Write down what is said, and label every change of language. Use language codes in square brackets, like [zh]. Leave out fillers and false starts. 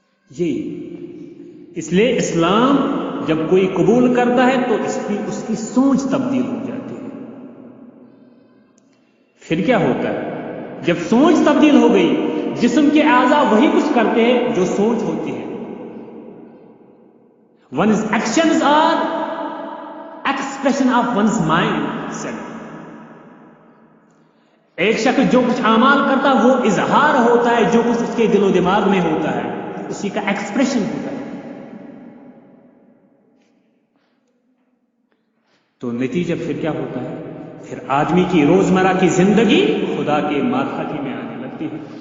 [ur] یہ اس لیے اسلام جب کوئی قبول کرتا ہے تو اس کی سوچ تبدیل ہو جاتی ہے. پھر کیا ہوتا ہے؟ جب سوچ تبدیل ہو گئی، جسم کے اعضاء وہی کچھ کرتے ہیں جو سوچ ہوتی ہے. [en] One's actions are expression of one's mind set. [ur] ایک شخص جو کچھ اعمال کرتا ہے وہ اظہار ہوتا ہے جو کچھ اس کے دل و دماغ میں ہوتا ہے، اسی کا ایکسپریشن ہوتا ہے. تو نتیجہ پھر کیا ہوتا ہے؟ پھر آدمی کی روزمرہ کی زندگی خدا کے ماتحتی میں آنے لگتی ہے.